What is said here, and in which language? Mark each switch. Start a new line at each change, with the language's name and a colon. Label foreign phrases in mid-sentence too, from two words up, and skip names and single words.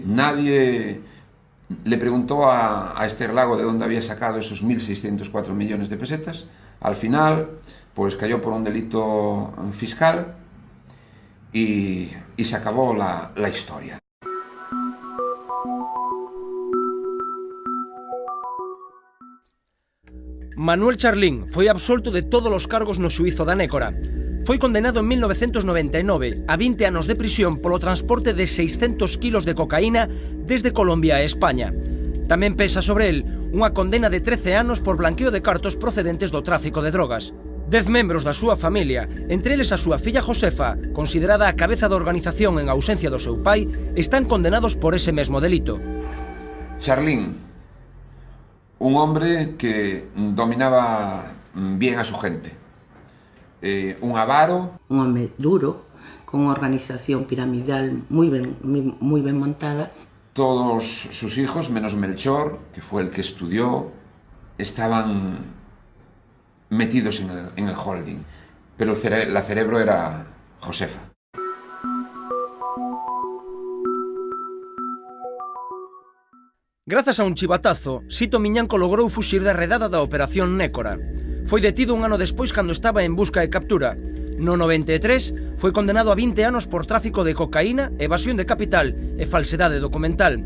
Spanish: Nadie le preguntó a Ester Lago de dónde había sacado esos 1.604 millones de pesetas. Al final pues cayó por un delito fiscal y se acabó la historia.
Galician: Manuel Charlín foi absolto de todos os cargos no xuízo da Nécora. Foi condenado en 1999 a 20 anos de prisión polo transporte de 600 kilos de cocaína desde Colombia a España. Tamén pesa sobre el unha condena de 13 anos por blanqueo de cartos procedentes do tráfico de drogas. 10 membros da súa familia, entre eles a súa filla Josefa, considerada a cabeza da organización en ausencia do seu pai, están condenados por ese mesmo delito.
Spanish: Charlín, un hombre que dominaba bien a su gente, un avaro.
Galician: Un home duro, con unha organización piramidal moi ben montada.
Spanish: Todos sus hijos, menos Melchor, que fue el que estudió, estaban metidos en el holding, pero la cerebro era Josefa.
Galician: Grazas a un chivatazo, Sito Miñanco logrou fuxir da redada da Operación Nécora. Foi detido un ano despois cando estaba en busca e captura. No 93 foi condenado a 20 anos por tráfico de cocaína, evasión de capital e falsedade documental.